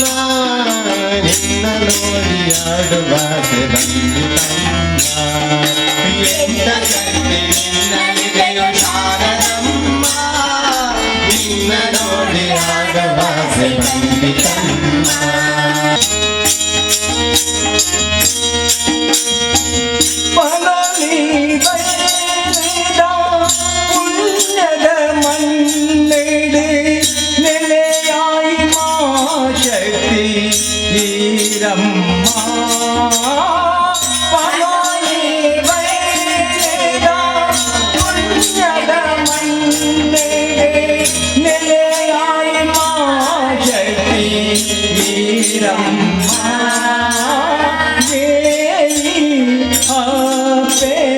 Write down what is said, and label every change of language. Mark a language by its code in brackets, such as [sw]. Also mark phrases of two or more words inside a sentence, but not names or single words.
[kn] ನಿನ್ನ ನೋಡಿ ಆಡುವಾಸೆ ಬಂದಿತಮ್ಮ ಎಂತ ಶಕ್ತಿ ನಿನ್ನಲ್ಲಿದೆಯೋ ಶಾರದಮ್ಮ ನಿನ್ನ ನೋಡಿ ಆಡುವಾಸೆ ಬಂದಿತಮ್ಮ [tcy] ಪಲನಿ ಬೈದ ಪುಣ್ಯದ ಮನ್ನೆಡೆ ನೆಲೆಯಾಯಿ ಮಾ ಶಕ್ತಿ ಈರಮ್ಮ ಪಲನಿ ಬೈದ ಪುಣ್ಯದ ಮನ್ನೆಡೆ ನೆಲೆಯಾಯಿ ಮಾ ಶಕ್ತಿ ಈರಮ್ಮ आपे